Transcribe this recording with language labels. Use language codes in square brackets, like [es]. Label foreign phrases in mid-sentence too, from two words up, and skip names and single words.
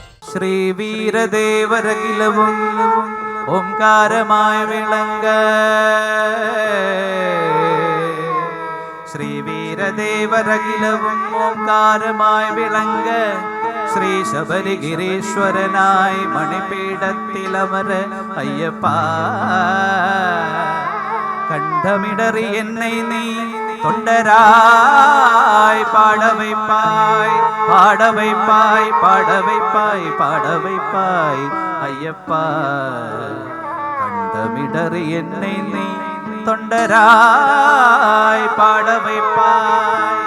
[ml] ശ്രീ വീരദേവരകിലവും ഓംകാരമായി വിളങ്ങ. ശ്രീ വീരദേവരകിലവും ഓംകാരമായി വിളങ്ങ. ശ്രീ ശബരിഗിരീശ്വരനായി മണിപീഠത്തിലമര അയ്യപ്പ. [ta] கண்டமிடறி என்னை நீ தொண்டராய் பாட வைப்பாய், பாட வைப்பாய், பாட வைப்பாய், பாட வைப்பாய் ஐயப்பா. கண்டமிடறி என்னை நீ தொண்டராய் பாட வைப்பாய்.